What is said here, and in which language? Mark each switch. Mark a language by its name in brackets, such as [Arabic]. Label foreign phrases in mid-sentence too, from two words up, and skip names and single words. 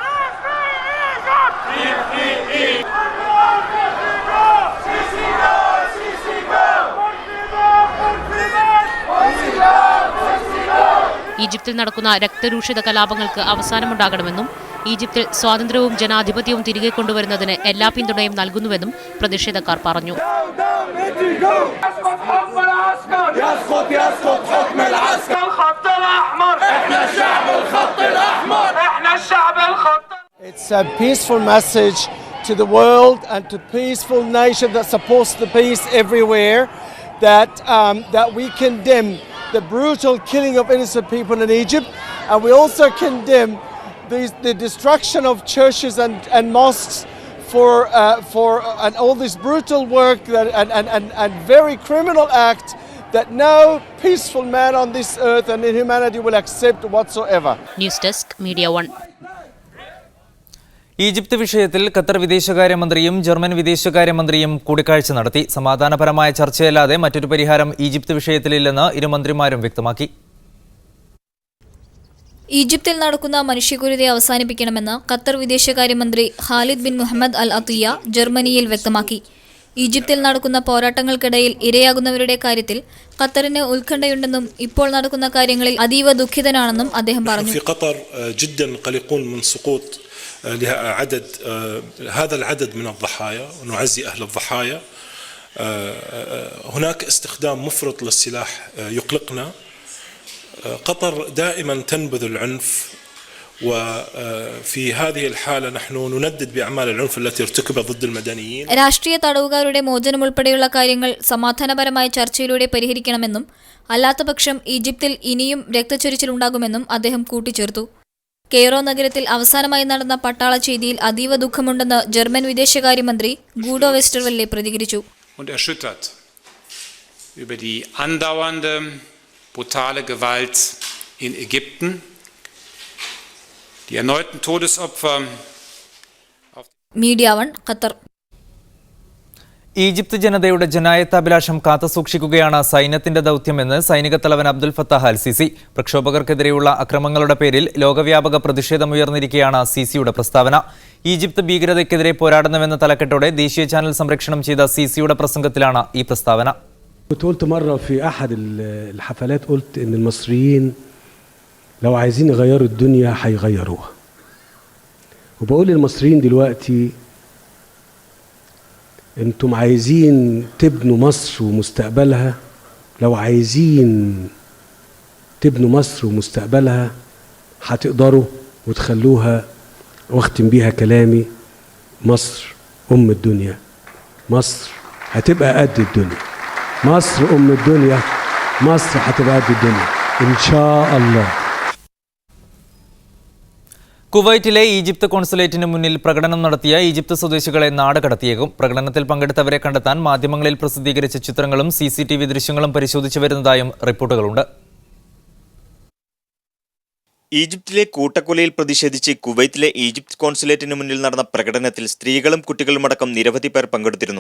[Malayalam] ഈജിപ്തിൽ നടക്കുന്ന രക്തരൂഷിത കലാപങ്ങൾക്ക് അവസാനമുണ്ടാകണമെന്നും ഈജിപ്തിൽ സ്വാതന്ത്ര്യവും ജനാധിപത്യവും തിരികെ കൊണ്ടുവരുന്നതിന് എല്ലാ പിന്തുണയും നൽകുന്നുവെന്നും പ്രതിഷേധക്കാർ പറഞ്ഞു. [English] It's a peaceful message to the world and to peaceful nation that supports the peace everywhere that we condemn the brutal killing of innocent people in Egypt, and we also condemn the destruction of churches and mosques for and all this brutal work and very criminal act that no peaceful man on this earth and in humanity will accept whatsoever. News Desk, Media One. [Malayalam] ഈജിപ്ത് വിഷയത്തിൽ ഖത്തർ വിദേശകാര്യമന്ത്രിയും ജർമ്മൻ വിദേശകാര്യമന്ത്രിയും കൂടിക്കാഴ്ച നടത്തി. സമാധാനപരമായ ചർച്ചയല്ലാതെ മറ്റൊരു പരിഹാരം ഈജിപ്ത് വിഷയത്തിലില്ലെന്ന് ഇരു മന്ത്രിമാരും വ്യക്തമാക്കി. ഈജിപ്തിൽ നടക്കുന്ന മനുഷ്യക്രൂരതയെ അവസാനിപ്പിക്കണമെന്ന് ഖത്തർ വിദേശകാര്യമന്ത്രി ഖാലിദ് ബിൻ മുഹമ്മദ് അൽ അത്തിയ ജർമ്മനിയിൽ വ്യക്തമാക്കി. ഈജിപ്തിൽ നടക്കുന്ന പോരാട്ടങ്ങൾക്കിടയിൽ ഇരയാകുന്നവരുടെ കാര്യത്തിൽ ഖത്തറിന് ഉത്കണ്ഠയുണ്ടെന്നും ഇപ്പോൾ നടക്കുന്ന കാര്യങ്ങളിൽ അതീവ ദുഃഖിതനാണെന്നും അദ്ദേഹം പറഞ്ഞു. [Arabic] هذا العدد من الضحايا ونعزي أهل الضحايا. هناك استخدام مفرط للسلاح يقلقنا. قطر دائما تنبذ العنف وفي هذه الحالة نحن نندد بأعمال العنف التي ارتكبت ضد المدنيين. [Malayalam] രാഷ്ട്രീയ തടവുകാരുടെ മോചനം ഉൾപ്പെടെയുള്ള കാര്യങ്ങൾ സമാധാനപരമായ ചർച്ചയിലൂടെ പരിഹരിക്കണമെന്നും അല്ലാത്തപക്ഷം ഈജിപ്തിൽ ഇനിയും രക്തച്ചൊരിച്ചിലുണ്ടാകുമെന്നും അദ്ദേഹം കൂട്ടിച്ചേർത്തു. കെയ്റോ നഗരത്തിൽ അവസാനമായി നടന്ന പട്ടാള ചെയ്തിയിൽ അതീവ ദുഃഖമുണ്ടെന്ന് ജർമ്മൻ വിദേശകാര്യമന്ത്രി ഗൂഡോ വെസ്റ്റർവെല്ലെ പ്രതികരിച്ചു. [German] Und erschüttert über die andauernde brutale Gewalt in Ägypten, die erneuten Todesopfer. [Malayalam] മീഡിയ 1 ഖത്തർ. ഈജിപ്ത് ജനതയുടെ ജനായത്താഭിലാഷം കാത്തുസൂക്ഷിക്കുകയാണ് സൈന്യത്തിന്റെ ദൗത്യമെന്ന് സൈനിക തലവൻ അബ്ദുൽ ഫത്താഹ് അൽ സിസി. പ്രക്ഷോഭകർക്കെതിരെയുള്ള അക്രമങ്ങളുടെ പേരിൽ ലോകവ്യാപക പ്രതിഷേധമുയർന്നിരിക്കെയാണ് സിസിയുടെ പ്രസ്താവന. ഈജിപ്ത് ഭീകരതയ്ക്കെതിരെ പോരാടുന്നുവെന്ന തലക്കെട്ടോടെ ദേശീയ ചാനൽ സംരക്ഷണം ചെയ്ത സിസിയുടെ പ്രസംഗത്തിലാണ് ഈ പ്രസ്താവന. [Arabic] قلت مرة في أحد الحفلات قلت إن المصريين لو عايزين يغيروا الدنيا هيغيروها. وبقول للمصريين دلوقتي انتم عايزين تبنوا مصر ومستقبلها، لو عايزين تبنوا مصر ومستقبلها هتقدروا وتخلوها، واختم بيها كلامي، مصر أم الدنيا، مصر هتبقى قد الدنيا، مصر أم الدنيا، مصر هتبقى قد الدنيا إن شاء الله. [Malayalam] കുവൈറ്റിലെ ഈജിപ്ത് കോൺസുലേറ്റിന് മുന്നിൽ പ്രകടനം നടത്തിയ ഈജിപ്ത് സ്വദേശികളെ നാട് കടത്തിയേക്കും. പ്രകടനത്തിൽ പങ്കെടുത്തവരെ കണ്ടെത്താൻ മാധ്യമങ്ങളിൽ പ്രസിദ്ധീകരിച്ച ചിത്രങ്ങളും CCTV ദൃശ്യങ്ങളും പരിശോധിച്ചു വരുന്നതായും റിപ്പോർട്ടുകളുണ്ട്. ഈജിപ്തിലെ കൂട്ടക്കൊലയിൽ പ്രതിഷേധിച്ച് കുവൈറ്റിലെ ഈജിപ്ത് കോൺസുലേറ്റിന് മുന്നിൽ നടന്ന പ്രകടനത്തിൽ സ്ത്രീകളും കുട്ടികളുമടക്കം നിരവധി പേർ പങ്കെടുത്തിരുന്നു.